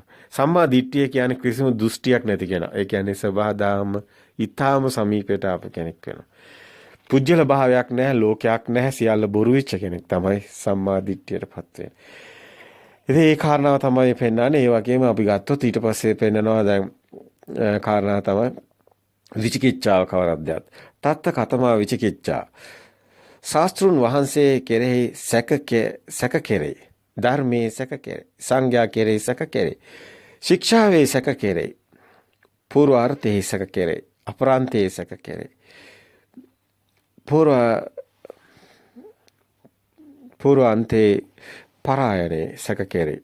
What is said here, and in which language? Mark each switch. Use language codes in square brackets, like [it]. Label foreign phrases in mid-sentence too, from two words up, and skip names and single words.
[si] සම්මා දිට්ඨිය කියන්නේ කිසිම දෘෂ්ටියක් නැති කෙනා. ඒ කියන්නේ සබහාදාම ඊ타ම සමීපයට ආපු කෙනෙක් වෙනවා. පුජ්‍යල භාවයක් නැහැ, ලෝකයක් නැහැ, සියල්ල බොරු වෙච්ච කෙනෙක් තමයි සම්මා දිට්ඨියටපත් වෙන්නේ. ඉතින් ඒ කාරණාව තමයි පෙන්වන්නේ. ඒ වගේම අපි ගත්තොත් ඊට පස්සේ පෙන්නනවා දැන් කාරණා තමයි විචිකිච්ඡාව කවරක්ද? [pi] තත්ත කතමා විචිකිච්ඡා. [si] ශාස්ත්‍රුන් වහන්සේ කෙරෙහි සැක කෙරෙහි. ධර්මයේ සැක කෙරෙහි. සංඝයා කෙරෙහි සැක කෙරෙහි. ශික්ෂාවේ සැක කෙරෙහි. පූර්වාර්ථයේ සැක කෙරෙහි. අපරාන්තයේ සැක කෙරෙහි. පූර්වාන්තේ පරායනේ සැක කෙරෙහි.